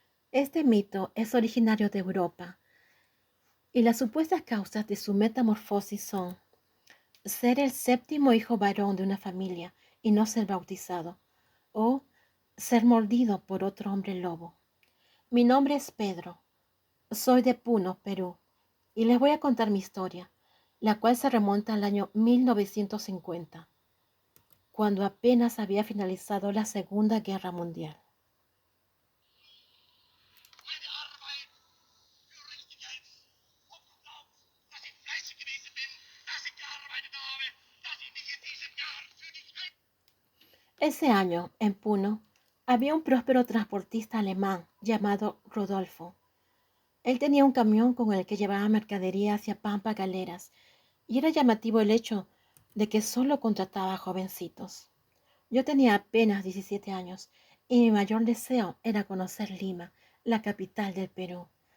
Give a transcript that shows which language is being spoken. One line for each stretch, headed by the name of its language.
Spanish: Este mito es originario de Europa y las supuestas causas de su metamorfosis son ser el séptimo hijo varón de una familia y no ser bautizado, o ser mordido por otro hombre lobo. Mi nombre es Pedro, soy de Puno, Perú, y les voy a contar mi historia, la cual se remonta al año 1950, cuando apenas había finalizado la Segunda Guerra Mundial.
German: Meine Arbeit für richtig hältst. Ob du glaubst, dass ich fleißig gewesen bin, dass ich gearbeitet habe, dass ich mich in diesem Jahr für dich ein...
Spanish: Ese año, en Puno, había un próspero transportista alemán llamado Rodolfo. Él tenía un camión con el que llevaba mercadería hacia Pampa Galeras, y era llamativo el hecho de que solo contrataba jovencitos. Yo tenía apenas 17 años y mi mayor deseo era conocer Lima, la capital del Perú.